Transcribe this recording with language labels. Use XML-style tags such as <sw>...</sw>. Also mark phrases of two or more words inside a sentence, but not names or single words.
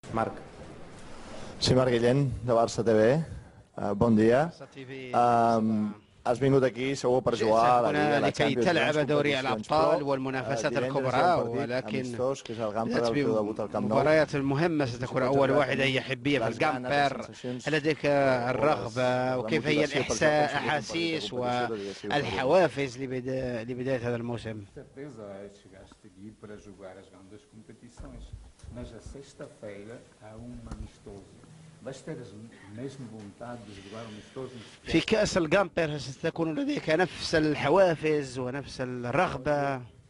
<ca>Marc. Sí, Marc Guillén, de Barça TV. Bon dia. Has vingut aquí segur per jugar a la Lliga, la</ca> <ar>لكي</ar> <ca>Champions,</ca> <ar>تلعب</ar> <ca>grans</ca> <ar>دوري</ar> <ca>competicions,</ca> <ar>الأبطال</ar> <ca>però</ca> <ar>والمنافسات</ar> <ca>divendres hi ha</ca> <ar>الكبرى،</ar> <ca>un partit</ca> <ar>ولكن</ar> <ca>amistós, que és el Gamper,</ca> <ar>بدأت</ar> <ca>el teu debut al Camp Nou.</ca> <ar>بمباريات المهمة ستكون أول واحدة هي حبية في الجامبر. هل لديك الرغبة وكيف هي الأحاسيس والحوافز لبداية هذا الموسم؟ في كأس الجامبر ستكون لديك نفس الحوافز ونفس الرغبة.</ar>